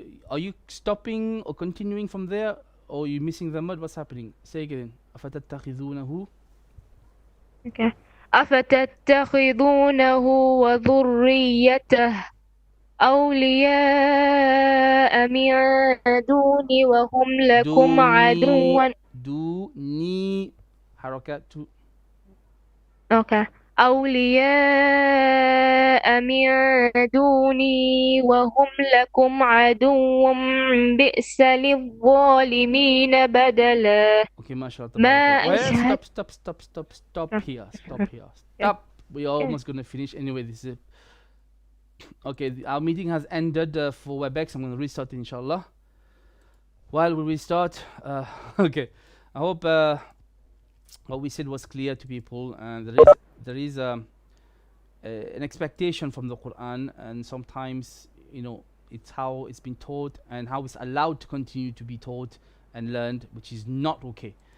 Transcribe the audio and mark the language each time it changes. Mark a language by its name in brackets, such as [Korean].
[English] Are you stopping or continuing from there, or are you missing the mud? What's happening? Say again. [Arabic] أفتتخذونه. [English] Okay. [Arabic] أفتتخذونه وذريته أولياء من دوني وهم لكم عدو. دوني حركات. [English] Okay. [Arabic] أولياء من دوني وهم لكم عدو بئس للظالمين بدلا. [English] Okay, mashallah. [Arabic] ما [English] Well, [Arabic] أشهد. [English] stop here. Stop. We are almost going to finish anyway. This is okay. Our meeting has ended for Webex. I'm going to restart it, inshallah. While we restart, okay, I hope what we said was clear to people, and there is an expectation from the Quran, and sometimes it's how it's been taught and how it's allowed to continue to be taught and learned, which is not okay.